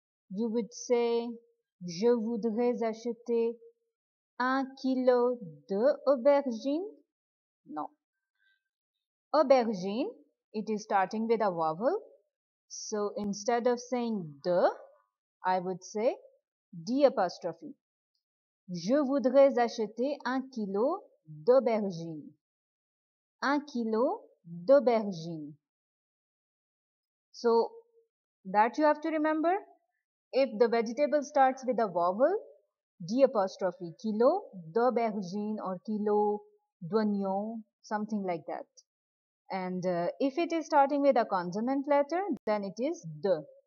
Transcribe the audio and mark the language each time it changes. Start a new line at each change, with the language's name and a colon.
English: You would say,
French: je voudrais acheter 1 kilo de aubergines. No.
English: Aubergine, it is starting with a vowel. So instead of saying de, I would say D apostrophe.
French: Je voudrais acheter 1 kilo d'aubergine. 1 kilo d'aubergine.
English: So that you have to remember. If the vegetable starts with a vowel, D apostrophe,
French: kilo d'aubergine
English: or
French: kilo d'oignon,
English: something like that. And if it is starting with a consonant letter, then it is de.